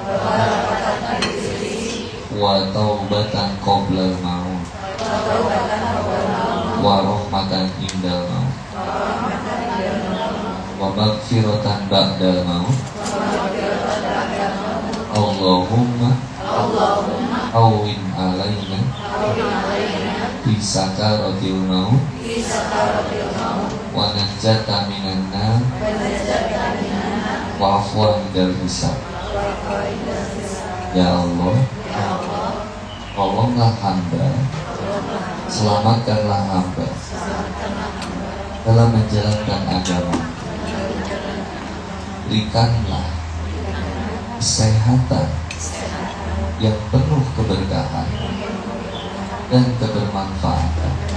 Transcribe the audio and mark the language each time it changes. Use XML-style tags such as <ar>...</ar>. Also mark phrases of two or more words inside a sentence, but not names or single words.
<ar>وتوبة قبل الموت ورحمة عند الموت ومغفرة بعد الموت. اللهم أعن علينا بسكرات الموت ونجاة من النار وعفوا عند الحساب. يا الله,</ar> <id>tolonglah hamba, selamatkanlah hamba dalam menjalankan agama. Berikanlah kesehatan yang penuh keberkahan dan kebermanfaatan,</id>